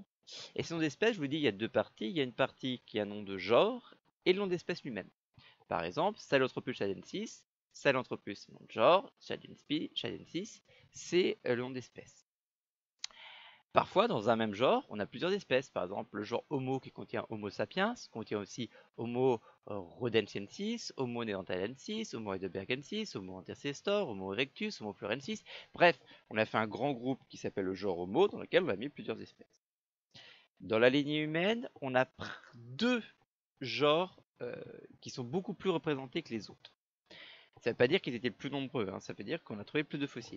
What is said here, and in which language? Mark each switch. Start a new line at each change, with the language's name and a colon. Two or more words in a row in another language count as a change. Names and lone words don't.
French: Et ces noms d'espèces, je vous dis, il y a deux parties. Il y a une partie qui a un nom de genre et le nom d'espèce lui-même. Par exemple, Sahelanthropus chadensis, Sahelanthropus c'est le nom de genre, chadensis, c'est le nom d'espèce. Parfois, dans un même genre, on a plusieurs espèces. Par exemple, le genre Homo qui contient Homo sapiens, contient aussi Homo rhodensiensis, Homo neanderthalensis, Homo heidelbergensis, Homo ancestor, Homo erectus, Homo florensis. Bref, on a fait un grand groupe qui s'appelle le genre Homo, dans lequel on a mis plusieurs espèces. Dans la lignée humaine, on a deux genres qui sont beaucoup plus représentés que les autres. Ça ne veut pas dire qu'ils étaient plus nombreux, hein, ça veut dire qu'on a trouvé plus de fossiles.